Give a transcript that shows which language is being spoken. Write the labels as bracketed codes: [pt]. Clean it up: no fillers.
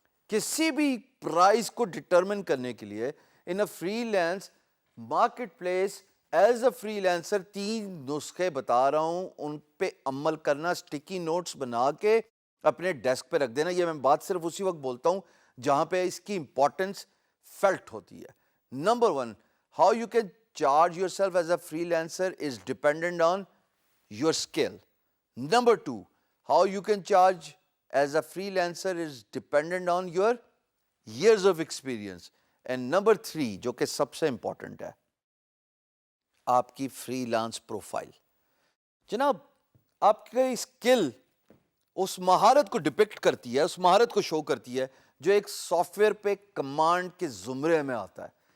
[ur] کسی بھی پرائز کو ڈٹرمن کرنے کے لیے [en] in a freelance marketplace as a freelancer [ur] 3 نسخے بتا رہا ہوں, ان پہ عمل کرنا, اسٹکی نوٹس بنا کے اپنے ڈیسک پہ رکھ دینا. یہ میں بات صرف اسی وقت بولتا ہوں جہاں پہ اس کی امپورٹنس فیلٹ ہوتی ہے. [en] Number 1, how you can charge yourself as a freelancer is dependent on your skill. Number 2, how you can charge as a freelancer is dependent on your years of experience. And number 3, [ur] جو کہ سب سے important ہے, آپ کی free lance profile. جناب آپ کی skill اس مہارت کو ڈپکٹ کرتی ہے, اس مہارت کو شو کرتی ہے جو ایک سافٹ ویئر پہ کمانڈ کے زمرے میں آتا ہے.